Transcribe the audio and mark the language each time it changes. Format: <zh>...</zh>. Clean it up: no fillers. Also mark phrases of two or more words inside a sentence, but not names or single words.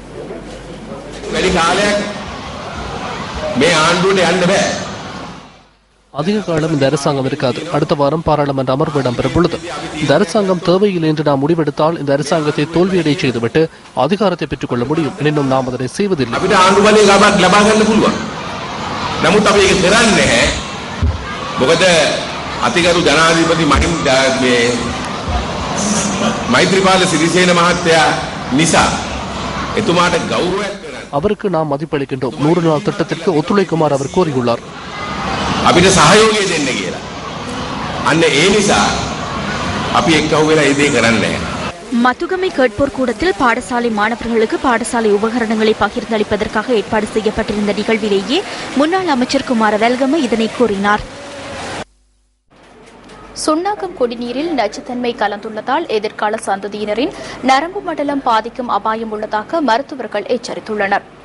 <ta>அதிக காலம் இந்த அரசாங்கம் இருக்காது. அடுத்த வாரம் பாராளுமன்ற அமர்வு இடம்பெறும் பொழுது இந்த அரசாங்கம் தேவையில்லை என்று நாம் முடிவெடுத்தால் இந்த அரசாங்கத்தை தோல்வியடை செய்துவிட்டு அதிகாரத்தை பெற்றுக் கொள்ள முடியும். எனினும் நாம் அதனை செய்வதில்லை.</ta> <si>අතිගරු ජනාධිපති මෛත්‍රීපාල සිරිසේන මහත්තයා නිසා එතුමාට ගෞරවයක්</si> <ta>அவருக்கு நாம் மதிப்பளிக்கின்றோம். 100 நாள் திட்டத்திற்கு ஒத்துழைக்குமாறு அவர் கோரியுள்ளார்.</ta> <si>අපිට සහයෝගය දෙන්න කියලා. අන්න ඒ නිසා අපි එක්කව වෙලා ඒ දේ කරන්නේ.</si> <ta>மத்துகமை கேட்போர் கூடத்தில் பாடசாலை மாணவர்களுக்கு பாடசாலை உபகரணங்களை பகிர்ந்தளிப்பதற்காக ஏற்பாடு செய்யப்பட்டிருந்த நிகழ்விலேயே முன்னாள் அமைச்சர் குமார வெல்கம இதனை கூறினார். சுண்ணாகம் குடிநீரில் நச்சுத்தன்மை கலந்துள்ளதால் எதிர்கால சந்ததியினரின் நரம்பு மண்டலம் பாதிக்கும் அபாயம் உள்ளதாக மருத்துவர்கள் எச்சரித்துள்ளனர்.</ta>